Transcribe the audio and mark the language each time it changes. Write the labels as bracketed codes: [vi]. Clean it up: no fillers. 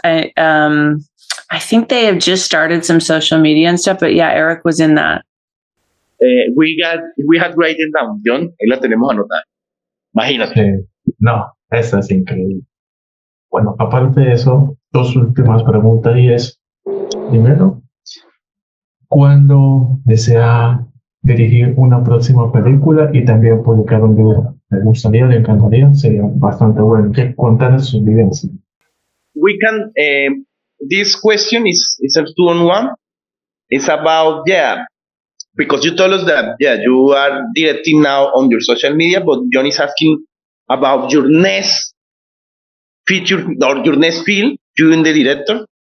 [en] I think they have just started some social media and stuff, but yeah, Eric was in that. We had written down, Jhon, [es] ahí la tenemos anotada. Imagínate. No, esa es increíble. Bueno, aparte de eso, dos últimas preguntas y es, primero, ¿cuándo desea dirigir una próxima película y también publicar un libro? Me gustaría, le encantaría, sería bastante bueno. Contar sus vivencias. [en] We can, this question is a two-on-one. It's about, because you told us that, you are directing now on your social media, but Jhon is asking about your next feature or your next film, you and the director.